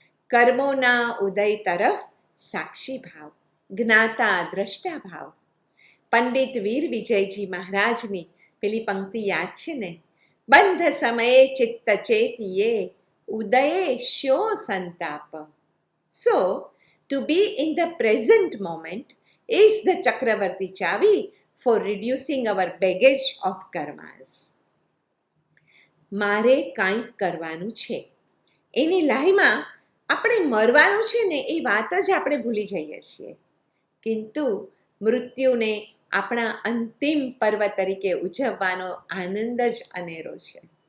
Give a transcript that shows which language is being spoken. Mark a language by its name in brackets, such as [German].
[Gujarati] કર્મોના ઉદય તરફ સાક્ષી ભાવ, જ્ઞાતા દ્રષ્ટા ભાવ. પંડિત વીર વિજયજી મહારાજની પેલી પંક્તિ યાદ છે ને, બંધ સમયે ચિત્ત ચેતીએ, ઉદયે sure સંતાપ. [English] So to be in the present moment is the Chakravarti chavi for reducing our baggage of karmas. [Gujarati] મારે કાંઈક કરવાનું છે, એની લાહીમાં આપણે મરવાનું છે ને એ વાત જ આપણે ભૂલી જઈએ છીએ. કિંતુ મૃત્યુને આપણા અંતિમ પર્વ તરીકે ઉજવવાનો આનંદ જ અનેરો છે.